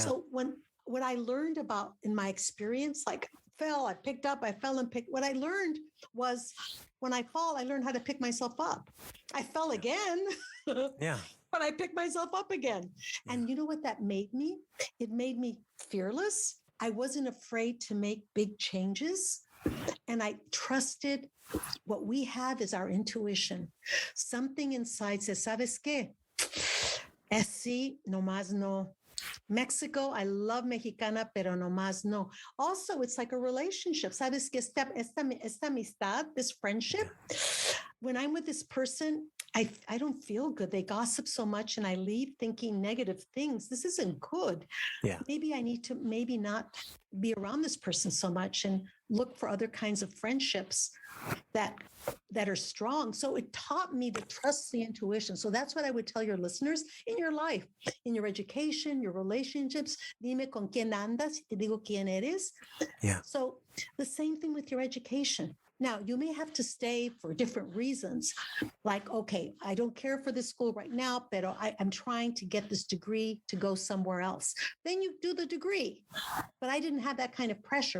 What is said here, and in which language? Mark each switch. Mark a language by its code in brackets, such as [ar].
[en] So what I learned about in my experience, like I picked up, I fell and picked. What I learned was when I fall, I learned how to pick myself up. I fell again. Yeah. But I picked myself up again. Yeah. And you know what that made me? It made me fearless. I wasn't afraid to make big changes. And I trusted what we have is our intuition. Something inside says, [es] ¿sabes qué? Es sí, no más no. [en] Mexico, I love Mexicana, [es] pero no más no. [en] Also, it's like a relationship. [es] ¿Sabes qué? Esta amistad, [en] this friendship, when I'm with this person, I don't feel good. They gossip so much and I leave thinking negative things. This isn't good. Yeah. Maybe I need to maybe not be around this person so much and look for other kinds of friendships that are strong. So it taught me to trust the intuition. So that's what I would tell your listeners in your life, in your education, your relationships. [es] Dime con quién andas, te digo quién eres. [en] Yeah. So the same thing with your education. Now, you may have to stay for different reasons. Like, okay, I don't care for this school right now, but I'm trying to get this degree to go somewhere else. Then you do the degree. But I didn't have that kind of pressure.